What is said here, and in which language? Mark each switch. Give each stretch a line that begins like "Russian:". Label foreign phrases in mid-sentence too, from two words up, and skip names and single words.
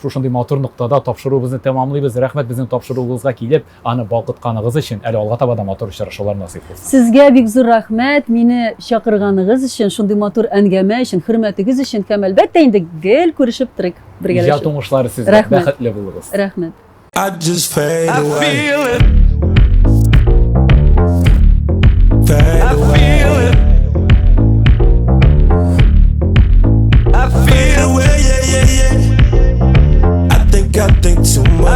Tatar: Шушындый матур нуктада тапшыруыбызны тәмамлыйбыз. Рәхмәт безнең тапшыруыбызга килеп, аны балкытканыгыз өчен. Әле алга таба да матур очрашулар насыйп булсын. Сезгә бик зур рәхмәт, мине чакырганыгыз өчен, шундый матур әңгәмә өчен, хөрмәтегез өчен. Һәм әлбәттә инде гел күрешеп торык, бергәләшеп. Иҗат уңышлары сезгә. Рәхмәт. Бәхетле булыгыз. Рәхмәт.
English: I just fade away. feel it. Fade I away. feel it. I Fade feel away, yeah, yeah, yeah. I think too I much.